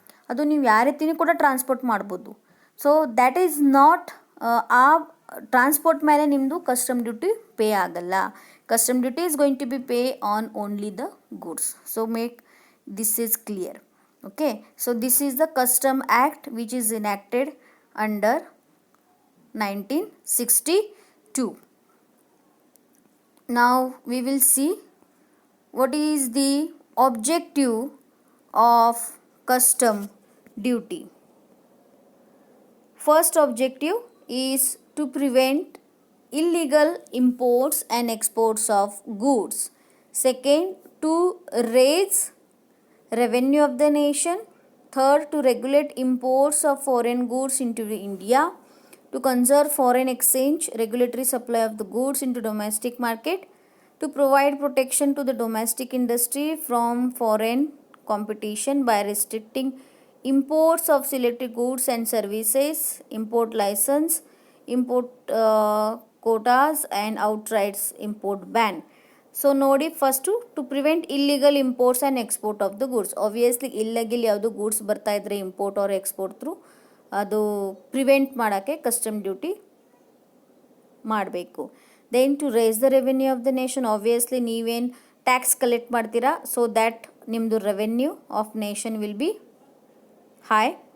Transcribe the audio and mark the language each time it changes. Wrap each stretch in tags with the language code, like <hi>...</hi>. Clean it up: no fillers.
<kn>ಅದು ನೀವು ಯಾವ ರೀತಿಯೂ ಕೂಡ ಟ್ರಾನ್ಸ್ಪೋರ್ಟ್ ಮಾಡ್ಬೋದು.</kn> <en>so that is not,</en> <kn>ಆ ಟ್ರಾನ್ಸ್ಪೋರ್ಟ್ ಮೇಲೆ ನಿಮ್ಮದು ಕಸ್ಟಮ್ ಡ್ಯೂಟಿ ಪೇ ಆಗಲ್ಲ.</kn> <en>Custom duty is going to be pay on only the goods. So make this is clear. Okay, so this is the custom act which is enacted under 1962. Now we will see what is the objective of custom duty. First objective is to prevent illegal imports and exports of goods. Second, to raise revenue of the nation. Third, to regulate imports of foreign goods into India. To conserve foreign exchange, regulatory supply of the goods into domestic market. to provide protection to the domestic industry from foreign competition by restricting imports of selected goods and services, import license, import quotas and outright import ban. So ನೋಡಿ first to prevent illegal imports and export of the goods.</en> <kn>Obviously illegal ಯಾವುದು goods ಬರ್ತಾ ಇದ್ರೆ import R export through ಅದು prevent ಮಾಡೋಕ್ಕೆ custom duty ಮಾಡಬೇಕು.</kn> <en>Then to raise the revenue of the nation. Obviously</en> <kn>ನೀವೇನು tax collect ಮಾಡ್ತೀರಾ,</kn> <en>So that ನಿಮ್ಮದು revenue of nation will be high.</en>